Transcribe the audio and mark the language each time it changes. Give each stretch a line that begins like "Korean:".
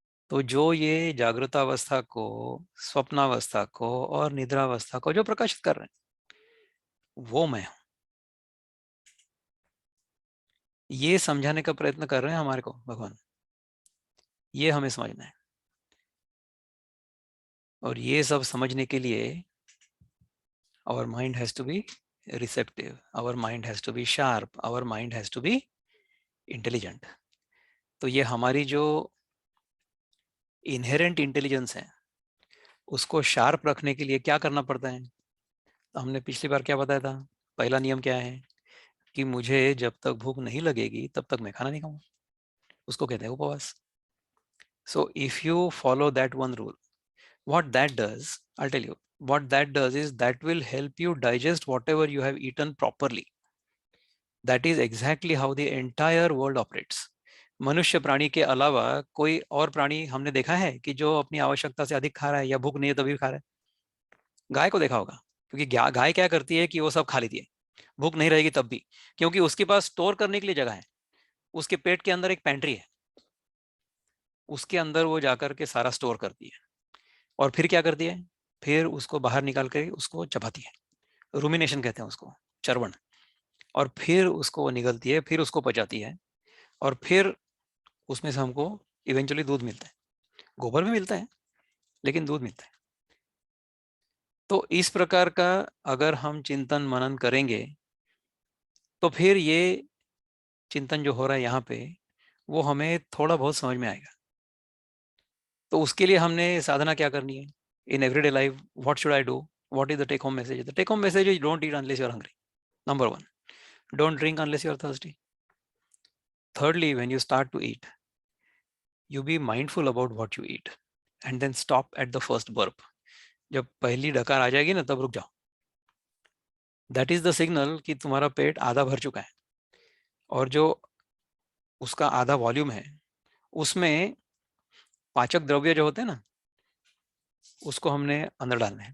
Hindi: तो जो ये जागृत अवस्था को, स्वप्नावस्था को और निद्रावस्था को जो प्रकाशित कर रहे हैं, वो मैं हूं। ये समझाने का प्रयत्न कर रहे हैं हमारे को भगवान। ये हमें समझना है। और ये सब समझने के लिए
English: our mind has to be receptive, our mind has to be sharp, our mind has to be intelligent.
Hindi: तो ये हमारी जो इनहेरेंट इंटेलिजेंस है, उसको शार्प रखने के लिए क्या करना पड़ता है? तो हमने पिछली बार क्या बताया था? पहला नियम क्या है? कि मुझे जब तक भूख नहीं लगेगी तब तक मैं खाना नहीं खाऊंगा। उसको कहते हैं उपवास।
English: So if you follow that one rule, what that does, I'll tell you, what that does is that will help you digest whatever you have eaten properly. That is exactly how the entire world operates.
Hindi: मनुष्य प्राणी के अलावा कोई और प्राणी हमने देखा है कि जो अपनी आवश्यकता से अधिक खा रहा है या भूख नहीं है तभी खा रहा है? गाय को देखा होगा, क्योंकि गाय क्या करती है कि वो सब खा लेती है, भूख नहीं रहेगी तब भी, क्योंकि उसके पास स्टोर करने के लिए जगह है। उसके पेट के अंदर एक पेंट्री है, उसके अंदर वो जाकर के सारा स्टोर करती है। और फिर क्या करती है? फिर उसको बाहर निकाल कर उसको चबाती है। रूमिनेशन कहते हैं उसको, चर्वण। और फिर उसको वो निगलती है, फिर उसको पचाती है, और फिर उसमें से हमको इवेंचुअली दूध मिलता है। गोबर भी मिलता है, लेकिन दूध मिलता है। तो इस प्रकार का अगर हम चिंतन मनन करेंगे, तो फिर ये चिंतन जो हो रहा है यहाँ पे, वो हमें थोड़ा बहुत समझ में आएगा। तो उसके लिए हमने साधना क्या करनी है?
English: In everyday life, what should I do? What is the take home message? The take home message is don't eat unless you are hungry. Number one, don't drink unless you are thirsty. Thirdly, when you start to eat, you be mindful about what you eat and then stop at the first burp.
Hindi: जब पहली डकार आ जाएगी ना, तब रुक जाओ।
English: that is the signal
Hindi: कि तुम्हारा पेट आधा भर चुका है, और जो उसका आधा वॉल्यूम है, उसमें पाचक द्रव्य जो होते हैं ना, उसको हमने अंदर डालना है।